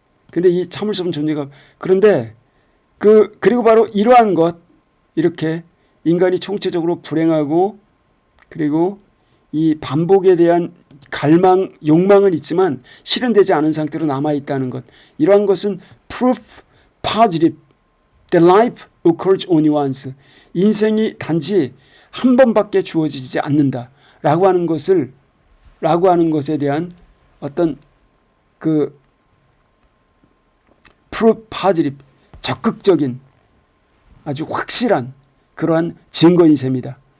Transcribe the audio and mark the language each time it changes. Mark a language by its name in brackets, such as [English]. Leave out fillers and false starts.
[Korean] 근데 이 참을 수 없는 존재가, 그런데 그리고 바로 이러한 것, 이렇게 인간이 총체적으로 불행하고 그리고 이 반복에 대한 갈망, 욕망은 있지만 실현되지 않은 상태로 남아있다는 것. 이러한 것은 [English] proof positive that life occurs only once. [Korean] 인생이 단지 한 번밖에 주어지지 않는다. 라고 하는 것에 대한 어떤 그 [English] proof positive, [Korean] 적극적인 아주 확실한 그러한 증거인 셈이다.